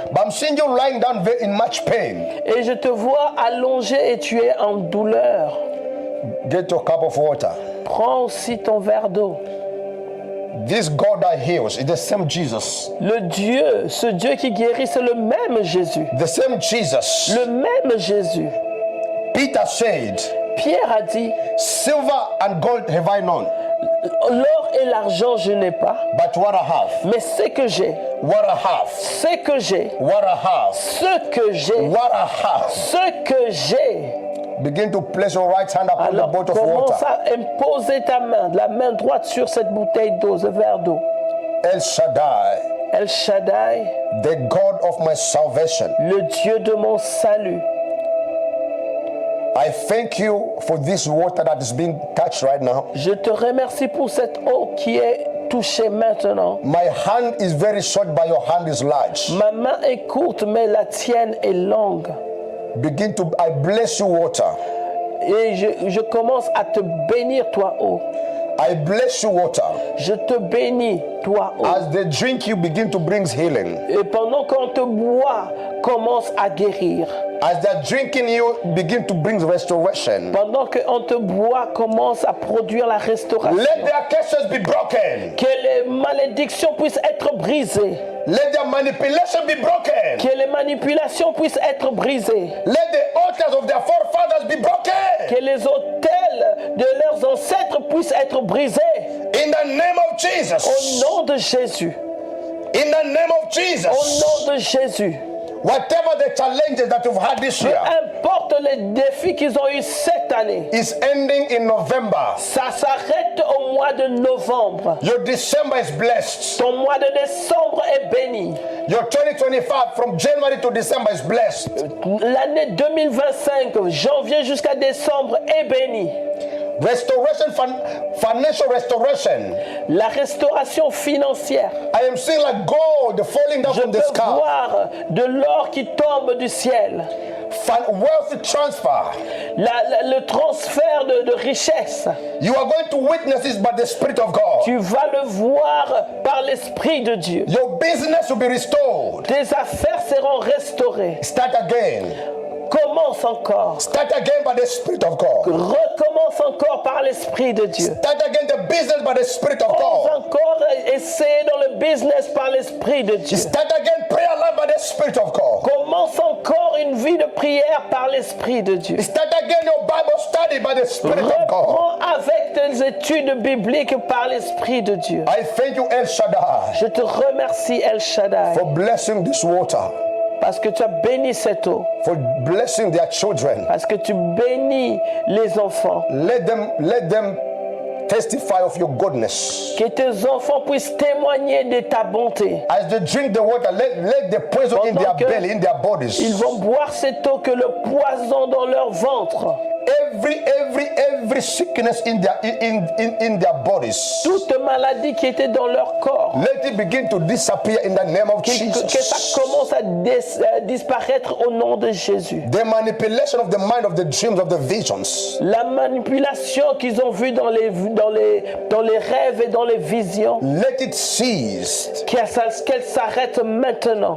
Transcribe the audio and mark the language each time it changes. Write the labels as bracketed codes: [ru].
[en] But I'm seeing you lying down very in much pain. [fr] Et je te vois allongé et tu es en douleur. [en] Get your cup of water. [fr] Prends aussi ton verre d'eau. [en] This God that heals is the same Jesus. [fr] Ce Dieu qui guérit, c'est le même Jésus. [en] The same Jesus. [fr] Le même Jésus. [en] Peter said, [fr] Pierre a dit, [en] silver and gold have I none. [fr] l'or et l'argent je n'ai pas, [en] But what I have, [fr] mais ce que j'ai, [en] what I have, [fr] ce que j'ai, [en] what I have, [fr] ce que j'ai, [en] what I have. [fr] ce que j'ai. [en] Begin to place your right hand upon [fr] Alors [en] the bottle of [fr] commence [en] water. [fr] à imposer ta main, la main droite sur cette bouteille d'eau, ce verre d'eau. [en] El Shaddai, [fr] El Shaddai, [en] the God of my salvation. [fr] le Dieu de mon salut. [en] I thank you for this water that is being touched right now. [fr] Je te remercie pour cette eau qui est touchée maintenant. [en] My hand is very short, but your hand is large. [fr] Ma main est courte, mais la tienne est longue. [en] I bless you, water. [fr] Et je commence à te bénir, toi, eau. [en] I bless you, water. [fr] Je te bénis, toi, eau. [en] As they drink you, begin to bring healing. [fr] Et pendant qu'on te boit, commence à guérir. [en] As they're drinking you, begin to bring restoration. [fr] Pendant qu'on te boit, commence à produire la restauration. [en] Let their curses be broken. [fr] Que les malédictions puissent être brisées. [en] Let their manipulation be broken. [fr] Que les manipulations puissent être brisées. [en] Let the altars of their forefathers be broken. [fr] Que les autels de leurs ancêtres puissent être brisés. [en] In the name of Jesus. [fr] Au nom de Jésus. [en] In the name of Jesus. [fr] Au nom de Jésus. [en] Whatever the challenges that you've had this [fr] Peu [en] year [fr] importe les défis qu'ils ont eu cette année, [en] is ending in November. [fr] ça s'arrête au mois de novembre. [en] Your December is blessed. [fr] Ton mois de décembre est béni. [en] Your 2025 from January to December is blessed. [fr] L'année 2025, janvier jusqu'à décembre, est bénie. [en] Restoration, financial restoration. [fr] La restauration financière. [en] I am seeing like gold falling down [fr] Je [en] from the [fr] peux [en] sky. [fr] voir de l'or qui tombe du ciel. [en] Wealth transfer. [fr] Le transfert de richesse. [en] You are going to witness this by the Spirit of God. [fr] Tu vas le voir par l'Esprit de Dieu. [en] Your business will be restored. [fr] Tes affaires seront restaurées. [en] Start again. [fr] Commence encore. [en] Start again by the Spirit of God. [fr] Recommence encore par l'Esprit de Dieu. [en] Start again the business by the Spirit of [fr] Commence [en] God. [fr] encore essayer dans le business par l'Esprit de Dieu. [en] Start again prayer life by the Spirit of God. [fr] Commence encore une vie de prière par l'Esprit de Dieu. [en] Start again your Bible study by the Spirit of God. [fr] Reprends avec tes études bibliques par l'Esprit de Dieu. [en] I thank you, El Shaddai, [fr] Je te remercie, El Shaddai, [en] for blessing this water, [fr] parce que tu as béni cette eau, [en] for blessing their children. [fr] parce que tu bénis les enfants. [en] Let them testify of your goodness. [fr] Que tes enfants puissent témoigner de ta bonté. [en] As they drink the water, let the poison in their [fr] Pendant que [en] belly, in their [fr] Ils [en] bodies. [fr] vont boire cette eau, que le poison dans leur ventre, [en] Every sickness in their bodies, [fr] toute maladie qui était dans leur corps, [en] let it begin to disappear in the name of [fr] que ça [en] Jesus. [fr] commence à disparaître au nom de Jésus. [en] The manipulation of the mind, of the dreams, of the visions, [fr] La manipulation qu'ils ont vue dans les rêves et dans les visions, [en] let it cease [fr] qu'elle s'arrête maintenant